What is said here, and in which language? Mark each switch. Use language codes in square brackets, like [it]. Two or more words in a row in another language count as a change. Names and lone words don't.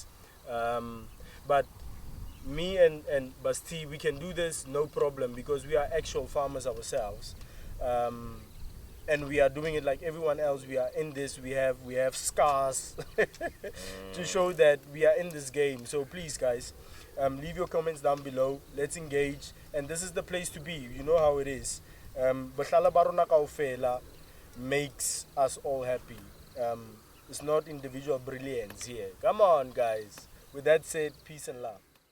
[en] But me and Basti, we can do this no problem because we are actual farmers ourselves. and we are doing it like everyone else. We are in this. We have scars to show that we are in this game. So please, guys, leave your comments down below. Let's engage, and this is the place to be. You know how it is. [st] Bahlala ba rona kaofela [en] makes us all happy. It's not individual brilliance here. Come on, guys. With that said, peace and love.